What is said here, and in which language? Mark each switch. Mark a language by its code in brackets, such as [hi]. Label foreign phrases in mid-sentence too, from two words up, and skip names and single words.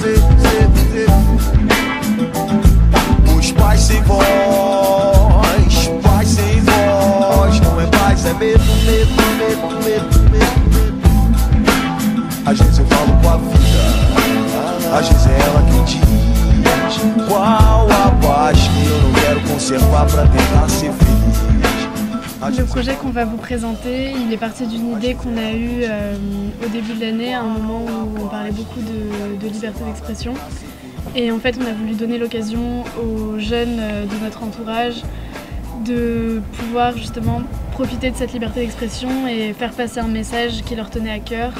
[pt] Os pais sem voz, paz sem voz. Não é paz, é medo, medo, medo, medo, medo. Às vezes eu falo com a vida, às vezes é ela quem diz qual a paz que eu não quero conservar pra tentar ser feliz. [fr] Le projet qu'on va vous présenter, il est parti d'une idée qu'on a eue au début de l'année, à un moment où on parlait beaucoup de liberté d'expression. Et en fait, on a voulu donner l'occasion aux jeunes de notre entourage de pouvoir justement profiter de cette liberté d'expression et faire passer un message qui leur tenait à cœur.